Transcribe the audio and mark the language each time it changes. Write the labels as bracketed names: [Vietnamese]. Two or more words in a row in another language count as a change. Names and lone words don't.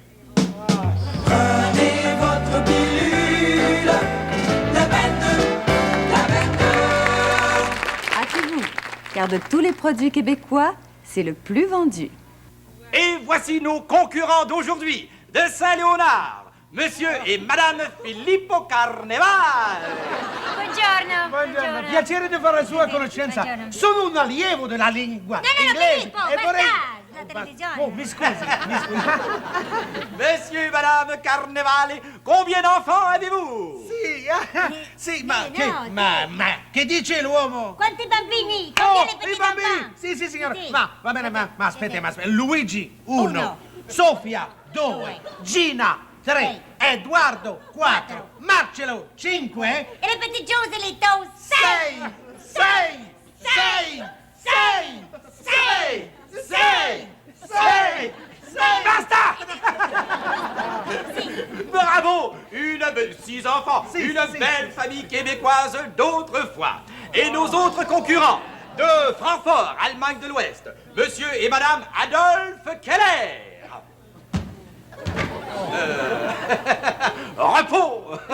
[French] Prenez votre pilule, la 22. Hâtez-vous, car de tous les produits québécois, c'est le plus vendu. Et voici nos concurrents d'aujourd'hui, de Saint-Léonard, Monsieur et Madame Filippo Carnevale. [Italian] Buongiorno. Buongiorno, piacere di fare la sua conoscenza. Sono un allievo della lingua inglese Filippo, e vorrei... la televisione. Oh, mi scusi. [French] Monsieur et Madame Carnevale, combien d'enfants avez-vous? [Italian] Sì, ma che dice l'uomo? Quanti bambini? Oh, [French] Combien [Italian] i bambini! Sì, signora. Ma va bene, ma aspetti. Luigi, 1. Sofia, 2. Gina, 3. Edoardo, 4. Marcello, 5. E ripeti giù, Zelito. 6. Basta! Bravo! [French] 6 enfants, une belle famille québécoise d'autrefois. Et nos autres concurrents, de Francfort, Allemagne de l'Ouest, Monsieur et Madame Adolphe Keller. Repos!